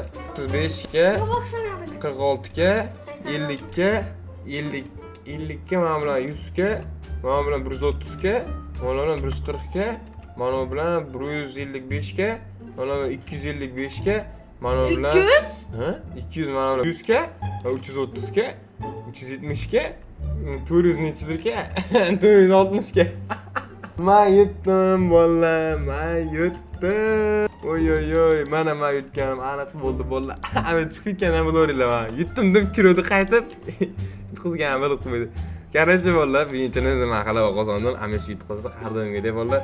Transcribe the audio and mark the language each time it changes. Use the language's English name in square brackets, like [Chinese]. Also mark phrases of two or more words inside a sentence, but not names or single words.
[Uzbek] 35 ga, 46 ga, 50 ga, 50 ga, mana bilan 100 ga, mana bilan 130 ga, mana bilan 140 ga, mana bilan 155 ga, mana bilan 255 ga, mana bilan 200? Ha? 200 mana bilan 100 ga, 330 ga, 370 ga, 400 nechidir ga? 460 ga. Men yutdim bolalar, men yutdim. Oy oy oy, mana men yutganim aniq bo'ldi bolalar. Hamid chiqib ketgan bo'laveringlar men. Yutdim deb kirdi qaytib. Yutqizgan bo'lib qo'ydi. Короче bolalar, birinchi nima qilib qozondim, Hamid yutqizdi har doimgidek bolalar.